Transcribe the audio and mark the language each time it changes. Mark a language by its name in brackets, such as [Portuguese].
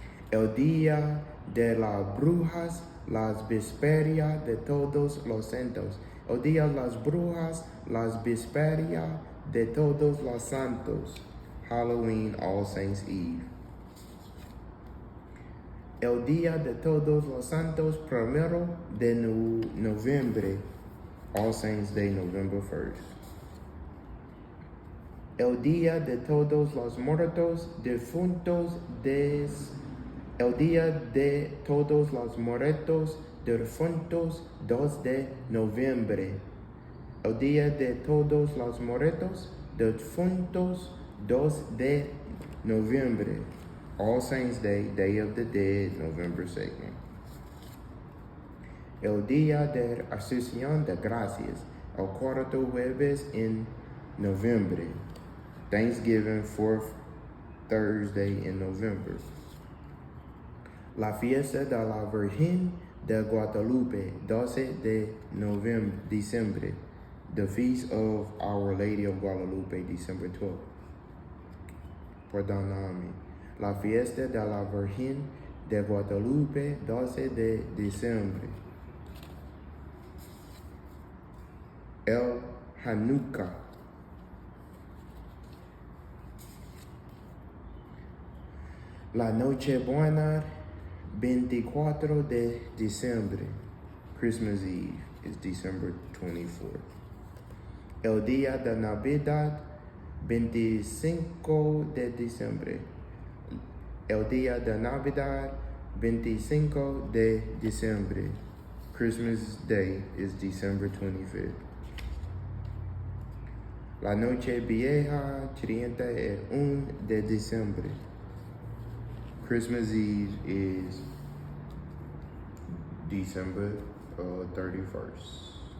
[Spanish] El Día de las Brujas, las Vísperas de Todos los Santos. El Día de las Brujas, las Vísperas de Todos los Santos. [English] Halloween, All Saints Eve. [Spanish] El Día de Todos los Santos, 1 de noviembre. [English] All Saints Day, November 1st. [Spanish] El Día de Todos los Muertos Difuntos, el Día de Todos los Muertos Difuntos, 2 de noviembre. El Día de Todos los Muertos Difuntos, 2 de noviembre. [English] All Saints Day, Day of the Dead, November 2nd. [Spanish] El Día de Acción de Gracias, el 4º jueves en noviembre. [English] Thanksgiving, 4th Thursday in November. [Spanish] La fiesta de la Virgen de Guadalupe, 12 de December. [English] The Feast of Our Lady of Guadalupe, December 12th. [Spanish] Perdóname. La fiesta de la Virgen de Guadalupe, 12 de diciembre. El Hanukkah. La Nochebuena, 24 de diciembre. [English] Christmas Eve is December 24th. [Spanish] El Día de Navidad, 25 de diciembre. El Día de Navidad, 25 de diciembre. [English] Christmas Day is December 25th. [Spanish] La noche vieja 31 de diciembre. [English] Christmas Eve is December 31st.